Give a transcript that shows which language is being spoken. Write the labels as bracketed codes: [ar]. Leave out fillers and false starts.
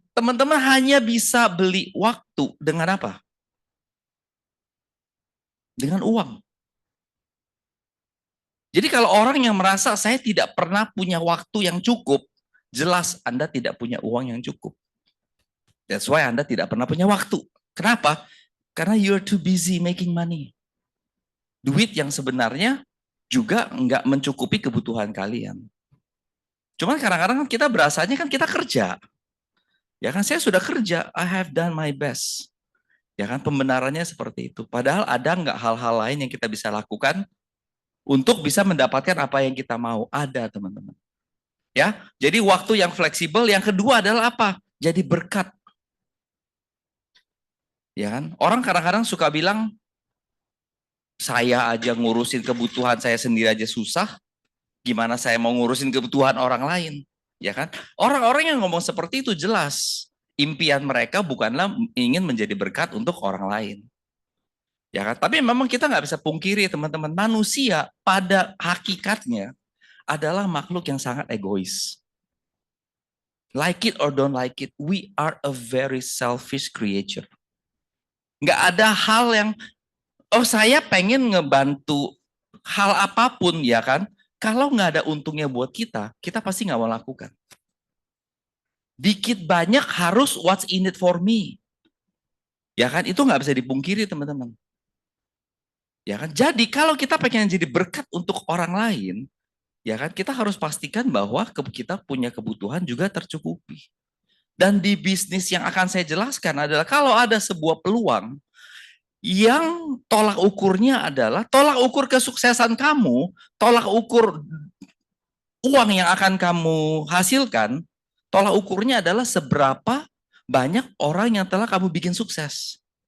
[id] Teman-teman hanya bisa beli waktu dengan apa? Dengan uang. Jadi kalau orang yang merasa saya tidak pernah punya waktu yang cukup, jelas Anda tidak punya uang yang cukup. [en] That's why [id] Anda tidak pernah punya waktu. Kenapa? Karena [en] you're too busy making money. [id] Duit yang sebenarnya juga nggak mencukupi kebutuhan kalian. Cuman kadang-kadang kita berasanya kan kita kerja. Ya kan, saya sudah kerja, [en] I have done my best. [id] Ya kan, pembenarannya seperti itu. Padahal ada nggak hal-hal lain yang kita bisa lakukan untuk bisa mendapatkan apa yang kita mau? Ada, teman-teman. Ya, jadi waktu yang fleksibel. Yang kedua adalah apa? Jadi berkat. Ya kan, orang kadang-kadang suka bilang, saya aja ngurusin kebutuhan saya sendiri aja susah. Gimana saya mau ngurusin kebutuhan orang lain? Ya kan? Orang-orang yang ngomong seperti itu jelas impian mereka bukanlah ingin menjadi berkat untuk orang lain. Ya kan? Tapi memang kita nggak bisa pungkiri teman-teman, manusia pada hakikatnya adalah makhluk yang sangat egois. [en] Like it or don't like it, we are a very selfish creature. [id] Nggak ada hal yang, oh saya pengen ngebantu hal apapun ya kan, kalau nggak ada untungnya buat kita pasti nggak mau lakukan. Dikit banyak harus [en] what's in it for me. [id] Ya kan, itu nggak bisa dipungkiri teman-teman. Ya kan, jadi kalau kita pengen jadi berkat untuk orang lain, ya kan, kita harus pastikan bahwa kita punya kebutuhan juga tercukupi. Dan di bisnis yang akan saya jelaskan adalah kalau ada sebuah peluang yang tolak ukurnya adalah tolak ukur kesuksesan kamu, tolak ukur uang yang akan kamu hasilkan, tolak ukurnya adalah seberapa banyak orang yang telah kamu bikin sukses.